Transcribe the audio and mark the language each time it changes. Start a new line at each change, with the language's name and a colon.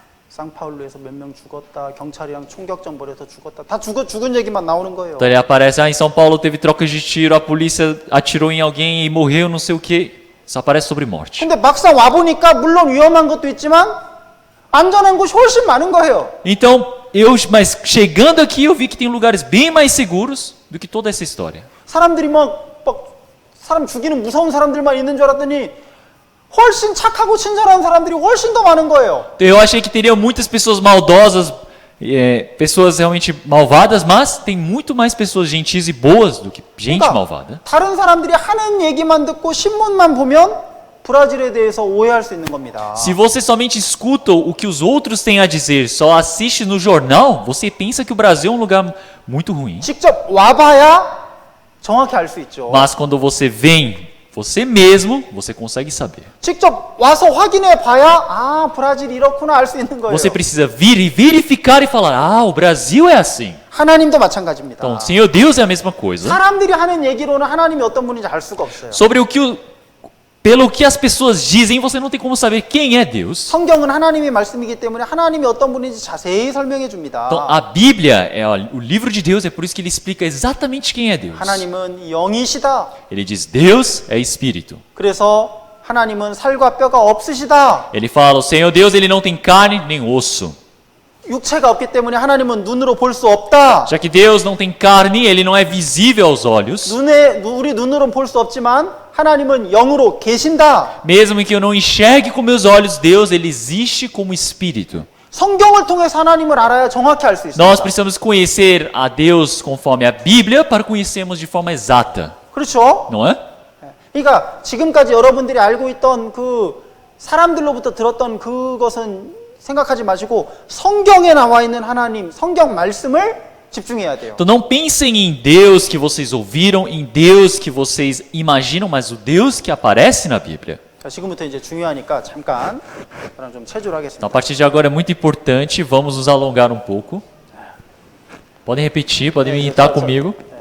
Korean: 상파울루에서 몇 명 죽었다, 경찰이랑 총격전 벌여서 죽었다, 다 죽은 얘기만 나오는 거예요.
Portuguese: Então ele aparece, em São Paulo teve trocas de tiro, a polícia atirou em alguém e morreu, não sei o que. Só aparece sobre morte.
Korean: 근데 막상 와 보니까 물론 위험한 것도 있지만 안전한 곳이 훨씬 많은 거예요.
Portuguese: Então, mas chegando aqui eu vi que tem lugares bem mais seguros do que toda essa história.
Korean: 사람들이 막 사람 죽이는 무서운 사람들만 있는 줄 알았더니 훨씬 착하고 친절한 사람들이 훨씬 더 많은 거예요.
Portuguese: Eu achei que teria muitas pessoas maldosas, pessoas realmente malvadas, mas tem muito mais pessoas gentis e boas do que gente malvada.
Korean: 다른 사람들이 하는 얘기만 듣고 신문만 보면 브라질에 대해서 오해할 수 있는 겁니다.
Portuguese: Se você somente escuta o que os outros têm a dizer, só assiste no jornal, você pensa que o Brasil é um lugar muito ruim.
Korean: 직접 와봐야 정확히 알 수 있죠.
Portuguese: Mas quando você vem você mesmo, você consegue saber.
Korean: 직접 와서 확인해 봐야 브라질이 이렇구나 알 수 있는 거예요.
Portuguese: Você precisa vir e verificar e falar, o Brasil é assim.
Korean: 하나님도 마찬가지입니다.
Portuguese: Então, Senhor Deus é a mesma coisa.
Korean: 사람들이 하는 얘기로는 하나님이 어떤 분인지 알 수가 없어요.
Portuguese: Sobre pelo que as pessoas dizem, você não tem como saber quem é Deus.
Korean: 성경은 하나님의 말씀이기 때문에 하나님이 어떤 분인지 자세히 설명해 줍니다.
Portuguese: Então, a Bíblia é o livro de Deus, é por isso que ele explica exatamente quem é Deus.
Korean: 하나님은 영이시다.
Portuguese: Ele diz, Deus é espírito.
Korean: 그래서 하나님은 살과 뼈가 없으시다.
Portuguese: Ele fala, o Senhor Deus, ele não tem carne nem osso.
Korean: 육체가 없기 때문에 하나님은 눈으로 볼 수 없다.
Portuguese: Já que Deus não tem carne, ele não é visível aos olhos.
Korean: 우리 눈으로는 볼 수 없지만 하나님은 영으로 계신다.
Portuguese: Mesmo que eu não enxergue com meus olhos, Deus ele existe como espírito.
Korean: 성경을 통해서 하나님을 알아야 정확히 알 수 있습니다.
Portuguese: Nós precisamos conhecer a Deus conforme a Bíblia para conhecermos de forma exata.
Korean: 그렇죠?
Portuguese: Não é?
Korean: 그러니까 지금까지 여러분들이 알고 있던 그 사람들로부터 들었던 그것은 생각하지 마시고 성경에 나와 있는 하나님, 성경 말씀을 집중해야 돼요.
Portuguese: Então não pensem em Deus que vocês ouviram, em Deus que vocês imaginam, mas o Deus que aparece na Bíblia.
Korean: 자, 지금부터 이제 중요하니까 잠깐 저랑 좀 체조를
Portuguese: Então, a partir de agora é muito importante, vamos nos alongar um pouco. Podem repetir, podem imitar comigo.